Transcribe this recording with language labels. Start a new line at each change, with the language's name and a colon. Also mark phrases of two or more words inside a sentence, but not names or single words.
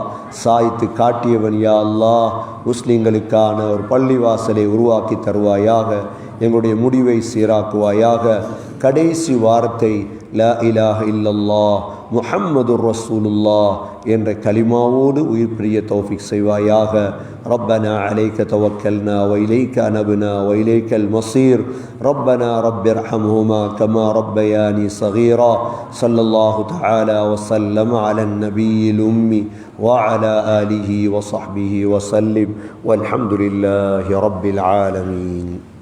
Tamil: சாய்த்து காட்டியவன் யா அல்லாஹ். முஸ்லிம்களுக்கான ஒரு பள்ளிவாசலை உருவாக்கி தருவாயாக. எங்களுடைய முடிவை சீராக்குவாயாக. கடைசி வார்த்தை
Arabic: لا إله إلا الله محمد رسول الله
Tamil: என்ற கலிமாவோடு உயிர் பிரிய தௌஃபீக் செய்வாயாக.
Arabic: ربنا عليك توكلنا وإليك أنبنا وإليك المصير ربنا رب ارحمهما كما ربياني صغيرا صلى الله تعالى وسلم على النبي الأمي وعلى آله وصحبه وسلم والحمد لله رب العالمين.